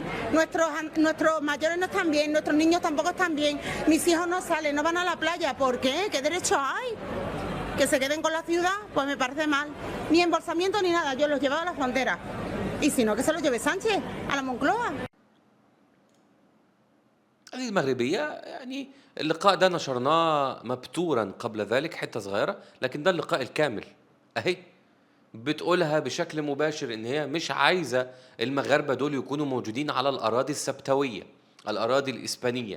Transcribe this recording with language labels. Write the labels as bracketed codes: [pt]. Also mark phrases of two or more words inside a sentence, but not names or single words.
[es] Nuestros mayores no están bien, nuestros niños tampoco están bien. Mis hijos no salen, no van a la playa. ¿Por qué? ¿Qué derecho hay? Que se queden con la ciudad, pues me parece mal. Ni embolsamiento ni nada, yo los llevaba a la frontera. Y si no, que se los lleve Sánchez a la Moncloa. [ar] هذه المغربية يعني اللقاء ده نشرناه مبتورا قبل ذلك حتة صغيرة، لكن ده اللقاء الكامل. أهي بتقولها بشكل مباشر إن هي مش عايزة المغاربة دول يكونوا موجودين على الأراضي السبتوية، الأراضي الإسبانية.